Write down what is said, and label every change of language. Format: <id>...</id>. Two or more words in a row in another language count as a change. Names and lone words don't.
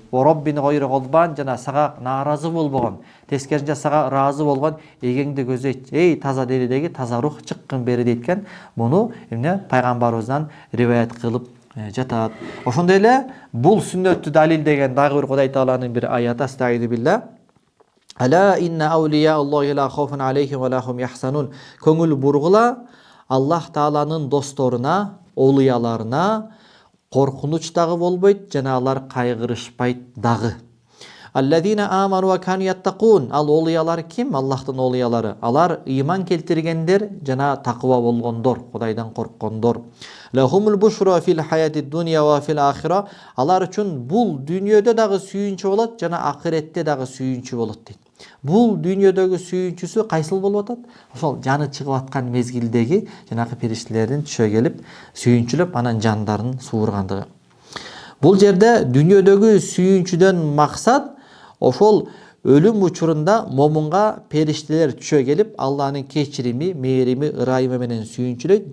<ky>Роббини койру голбан жана сага нааразы болбогон, тескерисинче сага ыраазы болгон эгеңди көзөйт. Эй таза деридеги таза рух чыккын бери дейткен. Муну эмне пайгамбарыбыздан риваят кылып жатат. Ошондой эле бул сүннөттү далилдеген дагы бир Кудай Тааланын бир аяты</ky> <ar>أستعيذ بالله. ألا إن أولياء الله لا خوف عليهم ولا هم يحزنون.</ar> <ky>Көңүл бургула, Аллах Тааланын досторуна, олуяларына коркунуч дагы болбойт, жана алар кайгырышпайт дагы.</ky> <ar>الذين آمنوا وكانوا يتقون.</ar> <ky>Ал олуялар ким? Аллахтын олуялары. Алар ыйман келтиргендер жана такыба болгондор, Кудайдан корккондор.</ky> <ar>لهم البشرى في الحياة الدنيا وفي الآخرة.</ar> <ky>Алар үчүн бул дүйнөдө дагы сүйүнчү болот, жана ахиретте дагы сүйүнчү болот дейт. Бул дүйнөдөгү сүйүнчүсү кайсыл болуп атат? Ошол жаны чыгып аткан мезгилдеги жанагы периштелердин түшө келип, сүйүнчүлөп анан жандарын суургандыгы. Бул жерде дүйнөдөгү сүйүнчүдөн максат ошол өлүм учурунда момунга периштелер түшө келип, Алланын кечирими, мээрими, ырайымы менен сүйүнчүлөйт.</ky>